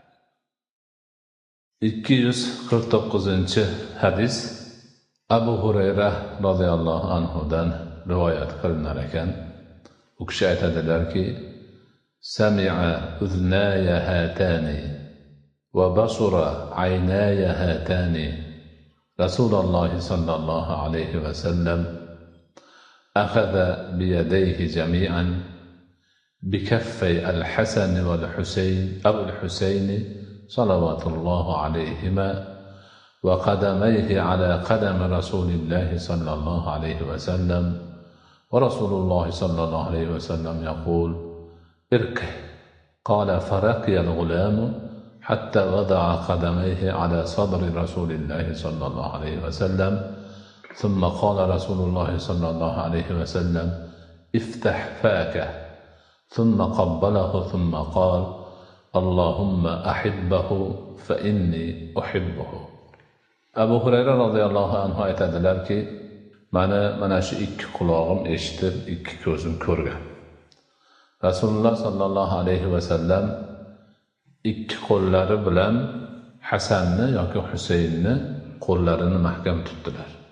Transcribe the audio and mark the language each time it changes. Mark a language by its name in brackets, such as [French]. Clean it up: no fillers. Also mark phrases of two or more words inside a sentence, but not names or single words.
[Uzbek] 249-hadis Abu Hurayra radhiyallohu anhudan rivoyat qilinar ekan. U kishi aytadilarki, [Arabic] سمع أذناي هاتان وبصر عيناي هاتان. رسول الله صلى الله عليه وسلم أخذ بيديه جميعا بكفي الحسن والحسين أو الحسين صلوات الله عليهما وقدميه على قدم رسول الله صلى الله عليه وسلم ورسول الله صلى الله عليه وسلم يقول اركع قال فرقي الغلام حتى وضع قدميه على صدر رسول الله صلى الله عليه وسلم ثم قال رسول الله صلى الله عليه وسلم افتح فاك ثم قبله ثم قال اللهم أحبه فإني أحبه. [Uzbek] Abu Hurayra [Arabic] رضي الله عنه [Uzbek] aytadilarki, mana shu ikki quloqim eshitib, ikki ko'zim ko'rgan. Rasululloh [Arabic] صلى الله عليه وسلم [Uzbek] ikki qo'llari bilan Hasanni yoki Husaynni qo'llarini mahkam tutdilar.